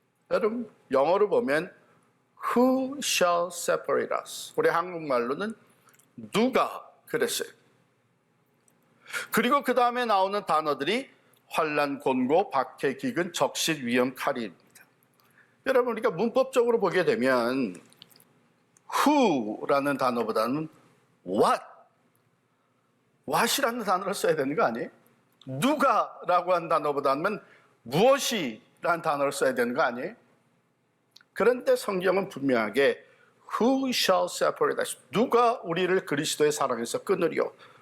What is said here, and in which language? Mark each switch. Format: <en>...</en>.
<ko>여러분, 영어로 보면</ko> <en>Who shall separate us?</en> <ko>우리 한국말로는 누가 그랬어요. 그리고 그 다음에 나오는 단어들이 환난, 곤고, 박해, 기근, 적실, 위험, 칼입니다. 여러분, 우리가 문법적으로 보게 되면 who라는 단어보다는 what이라는 단어를 써야 되는 거 아니에요? 누가라고 한 단어보다는 무엇이라는 단어를 써야 되는 거 아니에요? 그런데 성경은 분명하게</ko> <en>Who shall separate us?</en> <ko>누가 우리를 그리스도의 사랑에서 끊으리요?</ko>